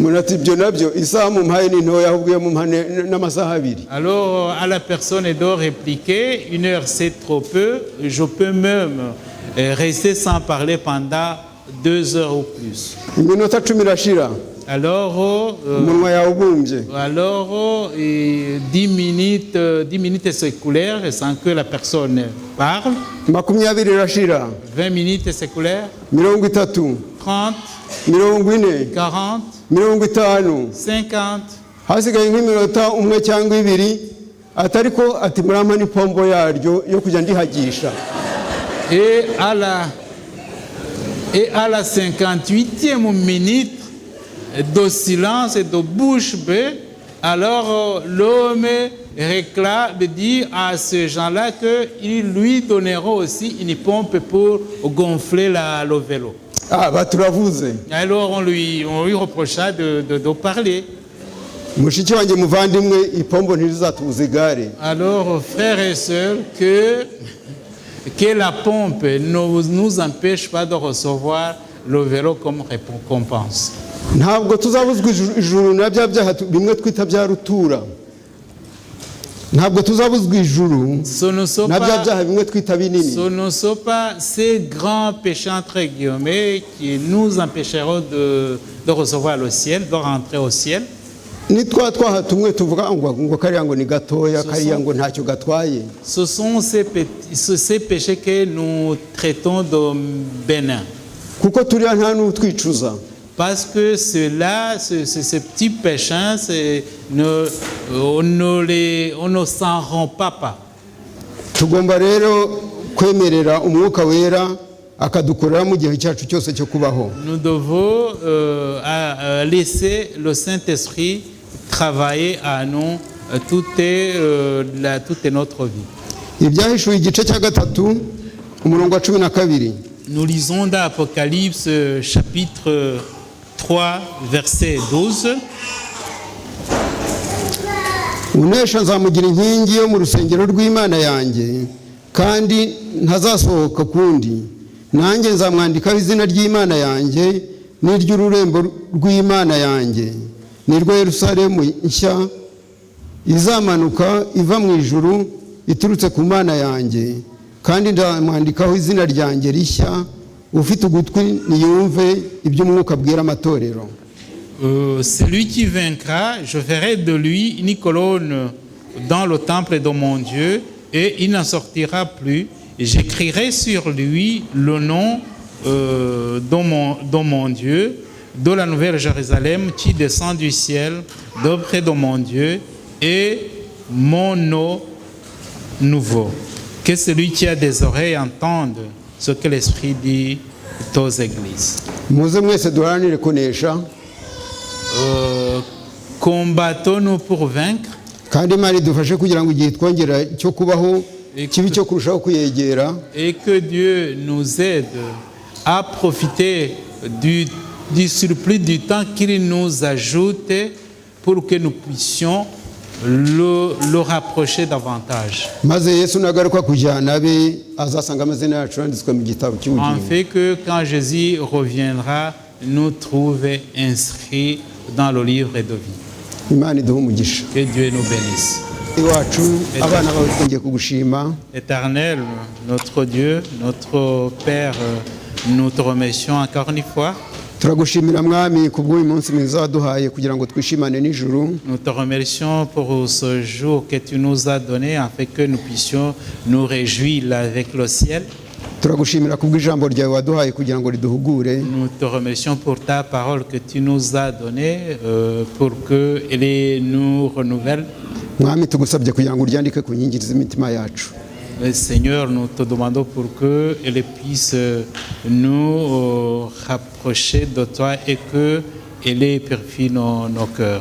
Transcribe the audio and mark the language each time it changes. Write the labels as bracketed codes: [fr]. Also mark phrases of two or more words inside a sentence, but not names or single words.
[fr] Alors à la personne de répliquer, 1 heure c'est trop peu, je peux même rester sans parler pendant 2 heures ou plus. Alors, 10 minutes s'écoulèrent sans que la personne parle. 20 minutes s'écoulèrent. 30, 40, 50. [rw] Hasigaye nk'iminota umwe cyangwa ibiri atariko ati murampa n'ipombo yaryo yo kujya ndihagisha. [fr] Et à la 58e minute de silence et de bouche bée, alors l'homme réclame, dit à ces gens-là qu'ils lui donneront aussi une pompe pour gonfler le vélo. [rw] Ah, bah turavuze. [fr] Alors on lui reprocha de parler. [rw] Mushiki wanjye muvandimwe ipombo ntirizatubuza igare. [fr] Alors frères et sœurs, que la pompe ne nous empêche pas de recevoir le vélo comme récompense. [rw] Ntabwo tuzabuzwa ijuru na bya byaha bimwe twita bya rutura. Ntabwo tuzabuzwa ijuru na bya byaha bimwe twita binini. [fr] Ce ne sont pas ces grands péchés entre guillemets qui nous empêcheront de recevoir le ciel, de rentrer au ciel. [rw] Ni twaha tumwe tuvuga ngo kariya ngo ni gatoya kariya ngo ntacyo gatwaye. [fr] Ce sont ces péchés que nous traitons de bénins. [rw] Kuko turiya nta n'utwicuza. [fr] Parce que ceux-là, ces petits péchés, on ne s'en rend pas. [rw] Tugomba rero kwemerera umwuka wera akadukorera mu gihe cyacu cyose cyo kubaho. [fr] Nous devons laisser le Saint-Esprit travailler à nous toute notre vie. [rw] Ibyahishuwe igice cya 3 umurongo wa 12. [fr] Nous lisons dans Apocalypse chapitre 3 verset 12. [rw] Unesha nzamugira inkingi yo mu rusengero rw'Imana yanjye kandi ntazasohoka kundi. Nanjye nzamwandikaho izina ry'Imana yanjye n'iry'ururembo rw'Imana yanjye. Nirwo Yerusalemu nshya izamanuka iva mu ijuru iturutse ku Mana yanjye. Kandi ndamwandikaho izina ryanjye rishya ufite ugutwi niyumve iby'umwuka bwira amatorero. [fr] Celui qui vaincra, je ferai de lui une colonne dans le temple de mon Dieu et il n'en sortira plus. J'écrirai sur lui le nom de mon Dieu, de la nouvelle Jérusalem qui descend du ciel d'auprès de mon Dieu et mon nom nouveau. Que celui qui a des oreilles entende ce que l'Esprit dit aux églises. [rw] muze mwese duharanire kunesha [fr] Combattons-nous pour vaincre [rw] kandi imana idufashe kugira ngo igihe twongera cyo kubaho kibi cyo kurushaho kuyegera [fr] et que Dieu nous aide à profiter du surplus du temps qu'il nous ajoute pour que nous puissions le rapprocher davantage. [rw] maze yesu nagaruka kujyana abe azasanga amazina yacu yanditswe mu gitabo [fr] En [rw] cy'ubugingo [fr] fait que quand Jésus reviendra, nous trouve inscrits dans le livre de vie. [rw] imana iduhe umugisha [fr] Que Dieu nous bénisse. [rw] iwacu abana bawe twongeye kugushima [fr] Éternel, notre Dieu, notre Père, nous te remercions encore une fois. [rw] turagushimira mwami kubw'uyu munsi mwiza waduhaye kugira ngo twishimane n'ijuru [fr] Nous te remercions pour ce jour que tu nous as donné afin que nous puissions nous réjouir avec le ciel. [rw] turagushimira kubw'ijambo ryawe waduhaye kugira ngo riduhugure [fr] Nous te remercions pour ta parole que tu nous as donnée pour qu'elle nous renouvelle. [rw] mwami tugusabye kugira ngo uryandike ku nkingi z'imitima yacu [fr] Seigneur, nous te demandons pour qu'elle puisse nous rapprocher de toi et qu'elle purifie nos cœurs.